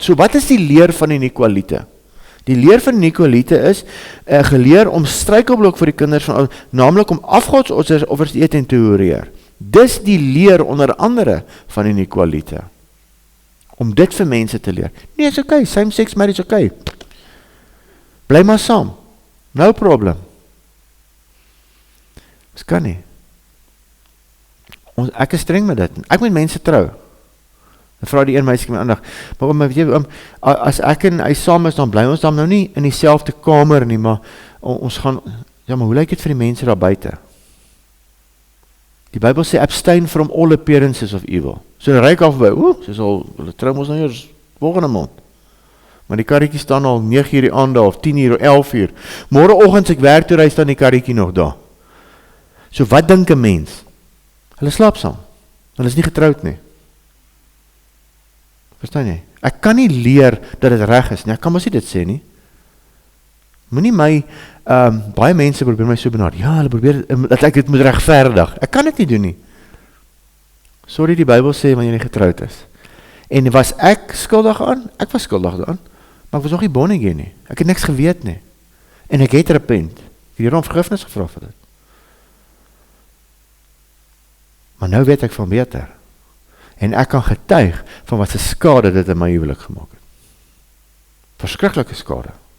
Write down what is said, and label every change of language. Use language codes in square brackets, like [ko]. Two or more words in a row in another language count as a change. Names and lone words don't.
[af] So wat is die leer van die Nikolaïte? Die leer van die Nikolaïte is geleer om struikelblok vir die kinders van, naamlik om afgodsoffers te eet en te oreer. Dis die leer onder andere van die Nikolaïte. Om dit vir mense te leer. Nee, is okay, [en] same sex marriage is okay. [af] Bly maar saam. [en] No problem. [af] Dis kan nie. Ek is streng met dit. Ek moet mense trou. Dan vra die een meisie my aandag. Maar weet jy, as ek en hy saam is, dan bly ons dan nou nie in dieselfde kamer nie, maar ons gaan, ja, maar hoe lyk dit vir die mense daar buite? Die Bybel sê, [en] abstain from all appearances of evil. [af] So dan ryk af by, hulle trou ons nou eers volgende maand. Maar die karretjie staan al 9 uur die aand daar, of 10 uur, of 11 uur. Môreoggend as ek werk toe ry, staan die karretjie nog daar. So wat dink 'n mens? Hulle slaap saam. Hulle is nie getroud nie. Verstaan jy? Ek kan nie leer dat dit reg is nie. Ek kan mos nie dit sê nie. Moenie my, baie mense probeer my so benader. Ja, hulle probeer, dat ek dit moet regverdig. Ek kan dit nie doen nie. Sorry, die Bybel sê, wanneer jy nie getroud is. En was ek skuldig aan? Ek was skuldig aan. Maar ek was nog nie [en] born again [af] nie. Ek het niks geweet nie. En ek het repent. Ek het hier om vergifnis gevra vir dit. Maar nou weet ek van beter. En ek kan getuig van wat se skade dit in my huwelik gemaak het. Verskriklike skade.